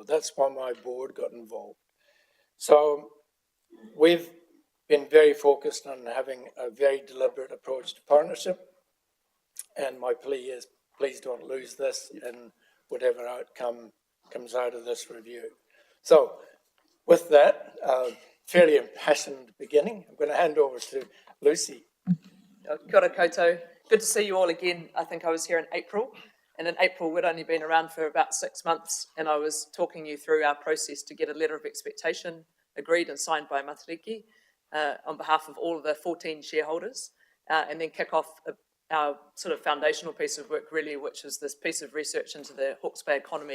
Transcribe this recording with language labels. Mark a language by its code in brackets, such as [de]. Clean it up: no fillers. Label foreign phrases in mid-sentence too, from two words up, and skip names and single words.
[en] That's why my board got involved. So we've been very focused on having a very deliberate approach to partnership. And my plea is, please don't lose this in whatever outcome comes out of this review. So with that, fairly impassioned beginning, I'm going to hand over to Lucy. [mi] Kia ora koutou. [en] Good to see you all again. I think I was here in April, and in April we'd only been around for about 6 months, and I was talking you through our process to get a letter of expectation agreed and signed by Matariki on behalf of all of the 14 shareholders, and then kick off our sort of foundational piece of work really, which is this piece of research into the Hawke's Bay economy.